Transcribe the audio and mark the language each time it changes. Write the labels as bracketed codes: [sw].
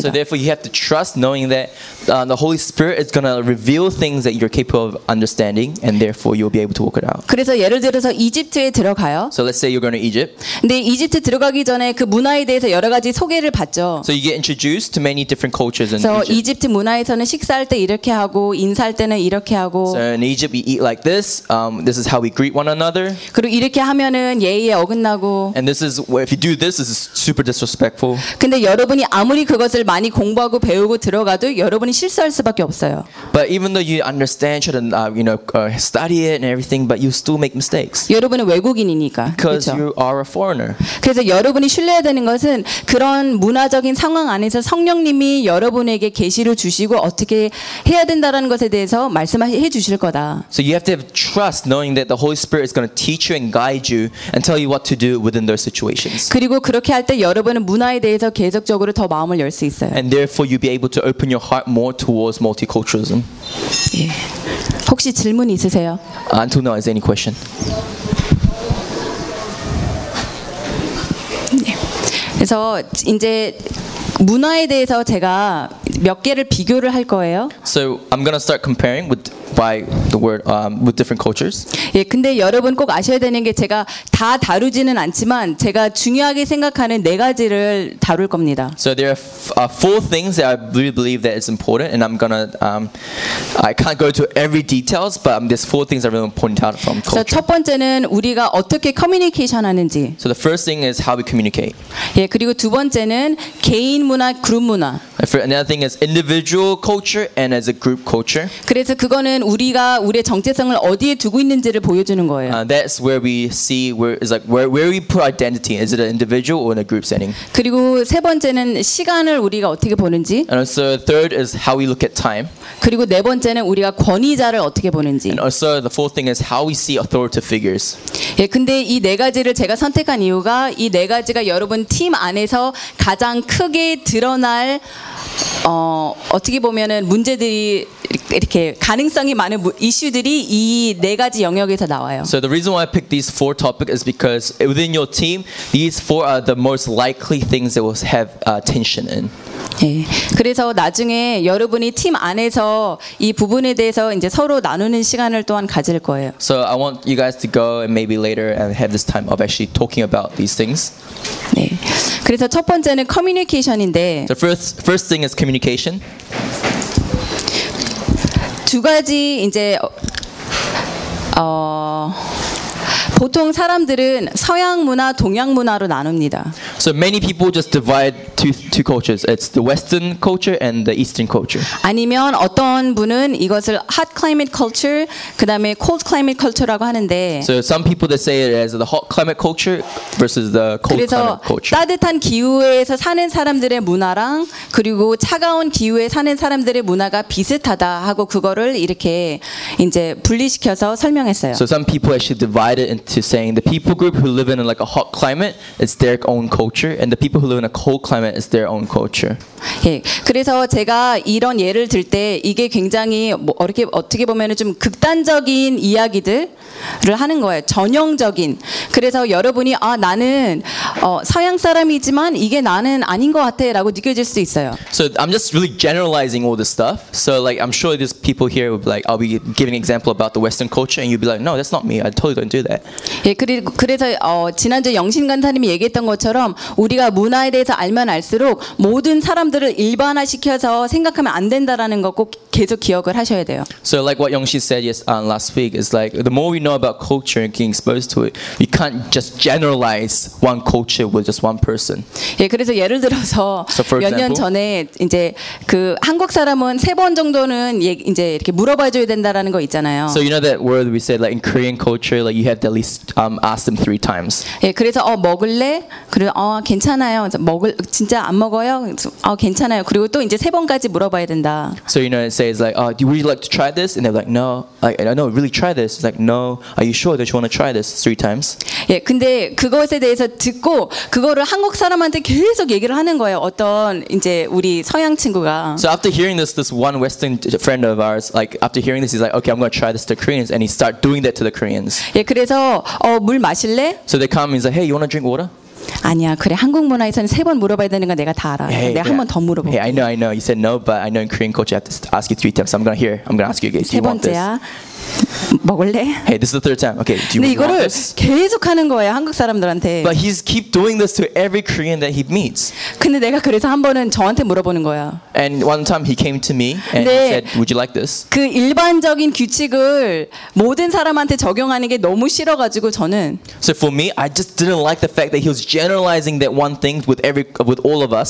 [en] So therefore you have to trust knowing that the Holy Spirit is going to reveal things that you're capable of understanding and therefore you'll be able to walk it out. [ko] 그래서 예를 들어서 이집트에 들어가요. [en] So let's say you're going to Egypt. [ko] 근데 이집트 들어가기 전에 그 문화에 대해서 여러 가지 소개를 받죠. [en] So you get introduced to many different cultures in Egypt. [ko] 그래서 이집트 문화에서는 식사할 때 이렇게 하고 인사할 때는 이렇게 하고 [en] So in Egypt we eat like this. This is how we greet one another. [ko] 그리고 이렇게 하면은 예의에 어긋나고 [en] And this is where if you do this, this is super disrespectful. [ko] 근데 여러분이 아무리 그것을 많이 공부하고 배우고 들어가도 여러분이 실수할 수밖에 없어요. [en] But even though you understand should and you know study it and everything but you still make mistakes. [ko] 여러분은 외국인이니까. [en] Because [ko] 그쵸? [en] you are a foreigner. [ko] 그래서 여러분이 신뢰해야 되는 것은 그런 문화적인 상황 안에서 성령님이 여러분에게 계시를 주시고 어떻게 해야 된다라는 것에 대해서 말씀해 주실 거다. [en] So you have to have trust knowing that the Holy Spirit is going to teach you and guide you and tell you what to do within those situations. [ko] 그리고 그렇게 할 때 여러분은 문화에 대해서 계속적으로 더 마음을 열 수 있어요. [en] And therefore you'll be able to open your heart more towards multiculturalism. [ko] 예. 혹시 질문 있으세요? [en] Antonio, is there any question? [ko] 그래서 이제 문화에 대해서 제가 몇 개를 비교를 할 거예요. [en] So I'm going to start comparing with by the word with different cultures. [ko] 예, 근데 여러분 꼭 아셔야 되는 게 제가 다 다루지는 않지만 제가 중요하게 생각하는 네 가지를 다룰 겁니다. [en] So there are four things that I really believe that is important and I'm going to I can't go to every details but there's four things I really want to point out from culture. [ko] 첫 번째는 우리가 어떻게 커뮤니케이션 하는지. [en] So the first thing is how we communicate. [ko] 예, 그리고 두 번째는 개인 문화, 그룹 문화. [en] Another thing is individual culture and as a group culture. [ko] 그래서 그거는 우리가 우리의 정체성을 어디에 두고 있는지를 보여주는 거예요. [en] That's where we see where is like where we put identity. Is it an individual or in a group setting? [ko] 그리고 세 번째는 시간을 우리가 어떻게 보는지. [en] And also third is how we look at time. [ko] 그리고 네 번째는 우리가 권위자를 어떻게 보는지. [en] And also the fourth thing is how we see authority figures. [ko] 예, 근데 이 네 가지를 제가 선택한 이유가 이 네 가지가 여러분 팀 안에서 가장 크게 드러날 어떻게 보면은 문제들이 이렇게 가능성이 많은 이슈들이 이 네 가지 영역에서 나와요. [en] So the reason why I picked these four topics is because within your team, these four are the most likely things that will have tension in. [ko] 예. 그래서 나중에 여러분이 팀 안에서 이 부분에 대해서 이제 서로 나누는 시간을 또한 가질 거예요. [en] So I want you guys to go and maybe later and have this time of actually talking about these things. [ko] 네. 그래서 첫 번째는 커뮤니케이션인데. [en] The first thing is communication. [ko] 두 가지 이제 보통 사람들은 서양 문화, 동양 문화로 나눕니다. [en] So many people just divide two cultures. It's the Western culture and the Eastern culture. [ko] 아니면 어떤 분은 이것을 [en] hot climate culture, [ko] 그다음에 [en] cold climate culture [ko] 라고 하는데. [en] So some people they say it as the hot climate culture versus the cold climate culture. [ko] 따뜻한 기후에서 사는 사람들의 문화랑 그리고 차가운 기후에 사는 사람들의 문화가 비슷하다 하고 그거를 이렇게 이제 분리시켜서 설명했어요. [en] So some people actually divide it into saying the people group who live in like a hot climate is their own culture and the people who live in a cold climate is their own culture. [ko] 예. 그래서 제가 이런 예를 들 때 이게 굉장히 뭐 어떻게 보면은 좀 극단적인 이야기들을 하는 거예요. 전형적인. 그래서 여러분이 아 나는 서양 사람이지만 이게 나는 아닌 것 같아라고 느껴질 수 있어요. [en] So I'm just really generalizing all this stuff. So like I'm sure these people here would be like I'll be giving example about the western culture and you'd be like no that's not me. I totally don't do that. [ko] 예, 그래서 지난주 영신 간사님이 얘기했던 것처럼 우리가 문화에 대해서 알면 알수록 모든 사람들을 일반화시켜서 생각하면 안 된다라는 거 꼭 계속 기억을 하셔야 돼요. [en] So like what Yongshi said last week is like the more we know about culture and being exposed to it, we can't just generalize one culture with just one person. [ko] 예, 그래서 예를 들어서 몇 년 전에 이제 그 한국 사람은 세 번 정도는 이제 이렇게 물어봐 줘야 된다라는 거 있잖아요. [en] So you know that word we said like in Korean culture like you have to at least asked them three times. [ko] 예, 그래서 먹을래? 그리고 괜찮아요. 먹을 진짜 안 먹어요? 괜찮아요. 그리고 또 이제 세 번까지 물어봐야 된다. [en] So you know, it says like, would you like to try this? And they're like, no. Like, I know, really try this. It's like, no. Are you sure that you want to try this three times? [ko] 예, 근데 그것에 대해서 듣고 그거를 한국 사람한테 계속 얘기를 하는 거예요. 어떤 이제 우리 서양 친구가. [en] So after hearing this, this one Western friend of ours, like after hearing this, he's like, okay, I'm going to try this to Koreans, and he start doing that to the Koreans. [ko] 예, 그래서 물 마실래? [en] So they come and say, hey, you want to drink water? [ko] 아니야, 그래 한국 문화에서는 세 번 물어봐야 되는 거 내가 다 알아. [en] Hey, [ko] 내가 한 번 더 물어볼게. [en] Hey, I know, you said no, but I know in Korean culture you have to ask you three times. So I'm gonna hear, I'm gonna ask you again. Do you want this? [ko] 세 번째야, 먹을래? [en] Hey, this is the third time. Okay, do you want this? [ko] 근데 이거를 계속 하는 거예요 한국 사람들한테. [en] But he's keep doing this to every Korean that he meets. [ko] 근데 내가 그래서 한 번은 저한테 물어보는 거야. [en] And one time he came to me and he said, "Would you like this?" [ko] 그 일반적인 규칙을 모든 사람한테 적용하는 게 너무 싫어가지고 저는. [en] So for me, I just didn't like the fact that he was generalizing that one thing with every with all of us.